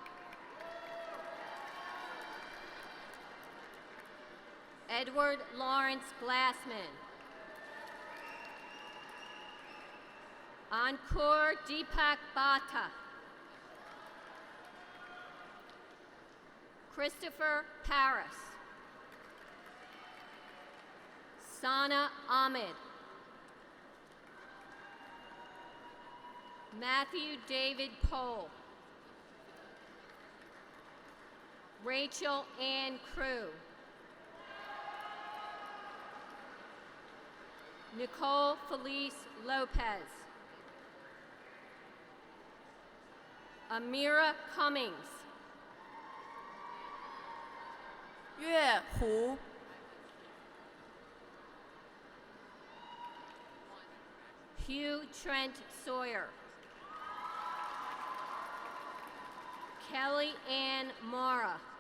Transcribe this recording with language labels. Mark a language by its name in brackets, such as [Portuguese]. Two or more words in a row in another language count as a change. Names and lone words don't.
[English] Edward Lawrence Glassman. Ankur Deepak Bhatta. Christopher Paris. Sana Ahmed. Matthew David Pohl. Rachel Ann Crew. Nicole Felice Lopez. Amira Cummings. 月湖、 Hugh Trent Sawyer. Kelly Ann Mara.